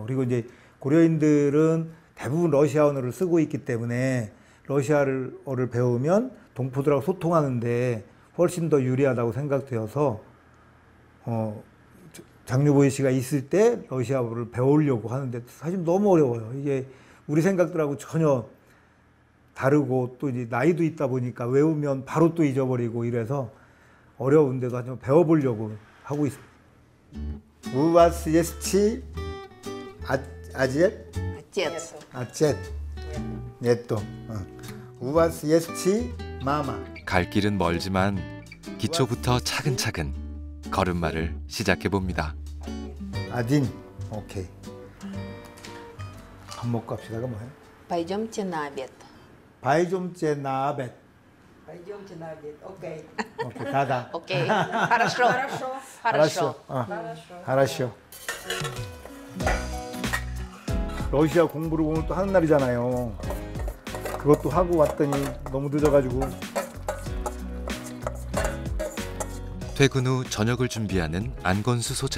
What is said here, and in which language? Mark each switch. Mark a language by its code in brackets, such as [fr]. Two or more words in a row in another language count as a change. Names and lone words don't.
[ko] 그리고 이제 고려인들은 대부분 러시아어를 쓰고 있기 때문에 러시아어를 배우면 동포들하고 소통하는데 훨씬 더 유리하다고 생각되어서 장유보이 씨가 있을 때 러시아어를 배우려고 하는데 사실 너무 어려워요. 이게 우리 생각들하고 전혀 다르고 또 이제 나이도 있다 보니까 외우면 바로 또 잊어버리고 이래서 어려운데도 하지만 배워보려고 하고 있습니다. [ru] У вас есть отец? Отец. Нету. У вас есть мама? [ko] 갈 길은 멀지만 기초부터 차근차근 걸음마를 시작해 봅니다. [ru] один. 오케이. [ko] 밥 먹고 합시다가 뭐예요? [ru] Пойдемте на обед. Пойдемте на обед. Пойдемте на обед. Окей. 오케이. да да. [ko] 오케이. [ru] Хорошо. Хорошо. Хорошо. [ko] 러시아 공부를 오늘 또 하는 날이잖아요. 그것도 하고 왔더니 너무 늦어가지고. 퇴근 후 저녁을 준비하는 안건수 소장.